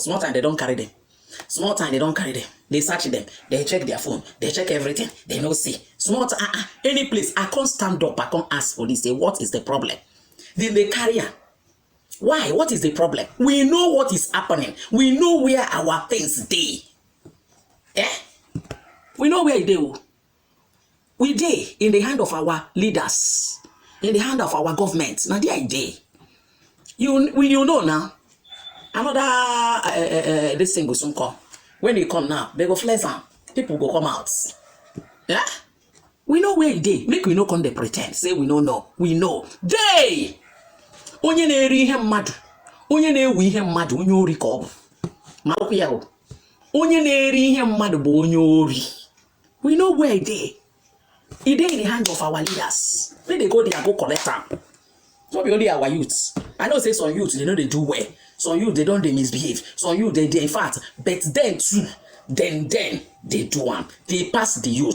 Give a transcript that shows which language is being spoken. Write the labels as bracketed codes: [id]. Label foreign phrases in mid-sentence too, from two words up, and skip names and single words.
[pcm] Small time they don't carry them. Small time they don't carry them. They search them. They check their phone. They check everything. They no see. Small time, any place. I can't stand up. I can't ask police. Say what is the problem? Then they carry her. Why? What is the problem? We know what is happening. We know where our things dey. We know where they dey. We dey in the hand of our leaders, in the hand of our government. Now there dey. You know now. Another this thing go soon come. When they come now, they go flex am. People go come out. Yeah. We know where it dey. Make we no come dey pretend. Say we no know. We know. Dey. [ig] Onye na-eri ihe mmadụ, onye na-ewu ihe mmadụ, onye ori ka ọ bụ. Ma okwu ya o. Onye na-eri ihe mmadụ bụ onye ori. [pcm] We know where it dey. It dey in the hand of our leaders. When they go there, go collect am. So be only our youths. I know say some youths they know they do well. Some youths they don't they misbehave. Some youths they in fact, but then too. Then they do am. They pass the youth.